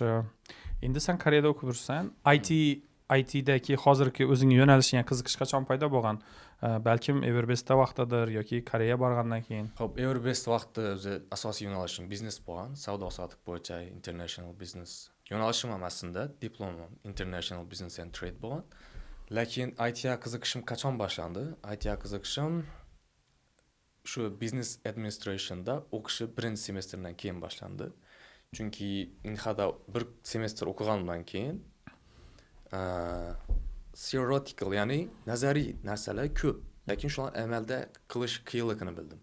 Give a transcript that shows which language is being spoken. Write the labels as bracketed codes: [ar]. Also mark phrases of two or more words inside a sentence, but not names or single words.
[uz] Endi sen Koreyada o'qib yursan, ITdagi hozirgi o'zingni yo'nalishingga qiziqish qachon paydo bo'lgan? Balkim Everbestda vaqtidir yoki Koreya borgandan keyin. Xo'p, Everbest vaqti o'zi asosiy yo'nalishim biznes bo'lgan, savdo-sotiq bo'yicha [en] international business. [uz] Yo'nalishim ham aslida diplomim [en] international business and trade [uz] bo'lgan. Lekin ITga qiziqishim qachon boshlandi? ITga qiziqishim shu [en] business administrationda [uz] o'qishi birinchi semestrdan keyin boshlandi. Chunki Inhada bir semestr o'qigandan keyin theoretical, ya'ni nazariy narsalar ko'p, lekin shular amalda qilish qiyinligini bildim.